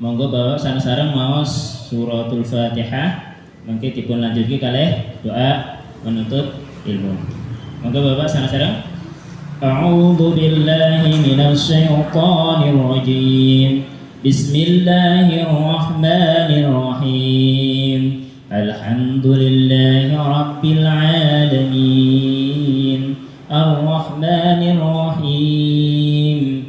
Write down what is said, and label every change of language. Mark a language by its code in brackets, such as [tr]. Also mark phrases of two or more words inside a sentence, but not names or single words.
[jv] bapak sareng-sareng maos suratul Fatihah mangke dipun lanjutke kalih doa [id] menuntut ilmu. [jv] Monggo bapak sareng-sareng. [ar] أعوذ بالله من الشيطان الرجيم. بسم الله الرحمن الرحيم. الحمد لله رب العالمين. الرحمن الرحيم.